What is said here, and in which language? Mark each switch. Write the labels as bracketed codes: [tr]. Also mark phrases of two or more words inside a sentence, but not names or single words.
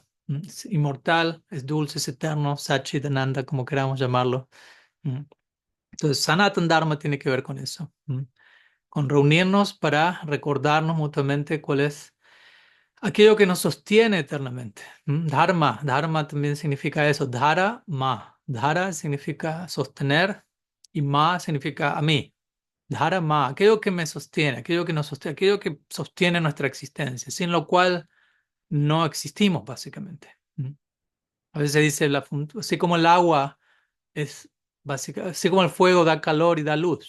[es] Es inmortal, es dulce, es eterno, Satchitananda, como queramos llamarlo. Entonces, Sanatan Dharma tiene que ver con eso, con reunirnos para recordarnos mutuamente cuál es aquello que nos sostiene eternamente. Dharma, dharma también significa eso, dhara, ma. Dhara significa sostener y ma significa a mí. Dhara, ma, aquello que me sostiene, aquello que nos sostiene, aquello que sostiene nuestra existencia, sin lo cual no existimos básicamente. A veces se dice, así como el agua es básicamente, así como el fuego da calor y da luz.